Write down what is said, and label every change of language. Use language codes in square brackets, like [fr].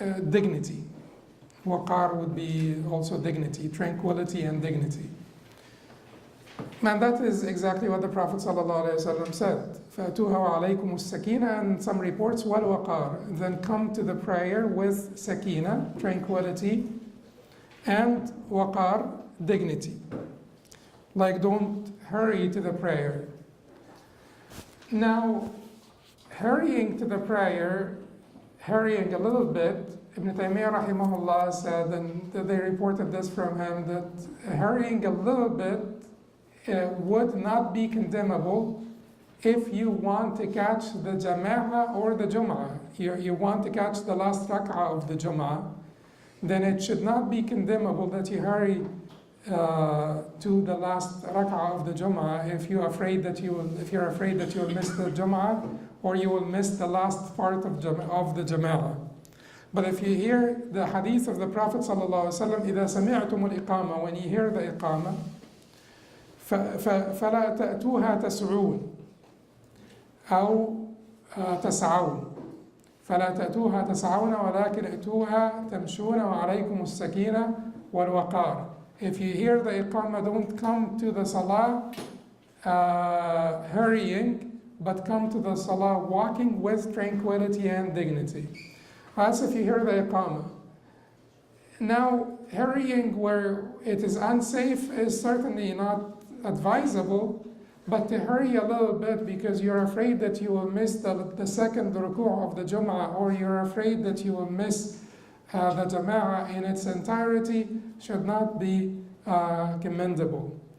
[en] Dignity. Waqar would be also dignity, tranquility and dignity. And that is exactly what the Prophet ﷺ said. [ar] فَأْتُوهَا وَعَلَيْكُمُ السَّكِينَةِ, [en] and some reports, [ar] وَالْوَقَارِ. [en] Then come to the prayer with sakina, tranquility, and waqar, dignity. Like, don't hurry to the prayer. Now, hurrying to the prayer, hurrying a little bit, Ibn Taymiyyah rahimahullah said, and they reported this from him, that hurrying a little bit would not be condemnable if you want to catch the jama'ah or the jum'ah. You want to catch the last rak'ah of the jum'ah, then it should not be condemnable that you hurry to the last rak'ah of the jum'ah if you're afraid that you will miss the jum'ah or you will miss the last part of the jama'ah. But if you hear the hadith of the Prophet ﷺ, [ar] إِذَا سَمِعْتُمُ الْإِقَامَةِ, [en] when you hear the iqamah, [ar] فلا تأتوها تسعون أو تسعون فلا تأتوها تسعون ولكن أتوها تمشون وعليكم السكينة والوقار. [en] If you hear the iqamah, don't come to the salah hurrying, but come to the salah walking with tranquility and dignity. That's if you hear the iqamah. Now, hurrying where it is unsafe is certainly not advisable, but to hurry a little bit because you're afraid that you will miss the second ruku' of the Jum'ah, or you're afraid that you will miss the Jama'ah in its entirety, should not be commendable.